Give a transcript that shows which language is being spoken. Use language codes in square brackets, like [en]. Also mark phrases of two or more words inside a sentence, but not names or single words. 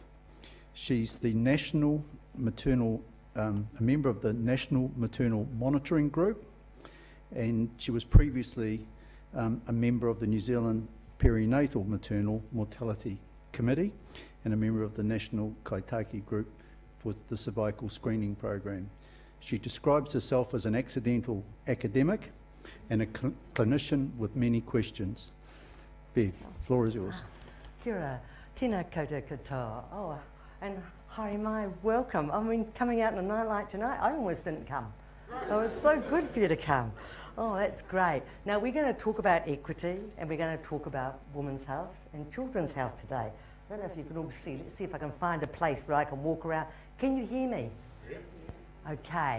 [en] She's the national maternal, a member of the National Maternal Monitoring Group, and she was previously a member of the New Zealand Perinatal Maternal Mortality Committee and a member of the National Kaitaki Group for the Cervical Screening Program. She describes herself as an accidental academic and a clinician with many questions. Bev, the floor is yours. [mi] Kia ora, tēnā koutou katoa. [en] Oh, and [mi] haere mai, [en] welcome. I mean, coming out on a night like tonight, I almost didn't come. It was so good for you to come. Oh, that's great. Now, we're going to talk about equity, and we're going to talk about women's health and children's health today. I don't know if you can all see. Let's see if I can find a place where I can walk around. Can you hear me? Yes. Okay.